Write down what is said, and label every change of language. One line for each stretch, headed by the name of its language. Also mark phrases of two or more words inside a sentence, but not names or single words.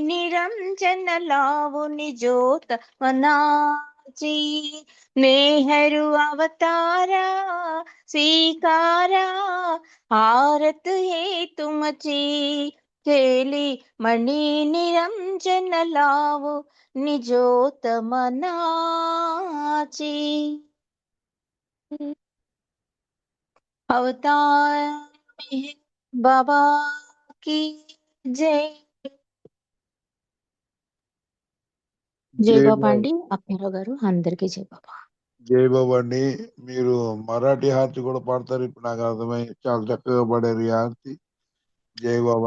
Marathi: निरंजन लावो निजोत मनाची मेहरू अवतारा स्वीकारा आरत हे तुमची केली मनी निरंजन लावो निजोत मनाची अवतार मेहर बाबा
Hindi: की जय
Marathi: జై
Telugu: జై బాబా బాబా అండి అప్పారావు గారు అందరికీ జై బాబా జై బాబా అండి. మీరు మరాఠీ హారతి కూడా పాడతారు. ఇప్పుడు నాకు అర్థమై చాలా చక్కగా పాడారు ఈ హారతి. జై బాబా.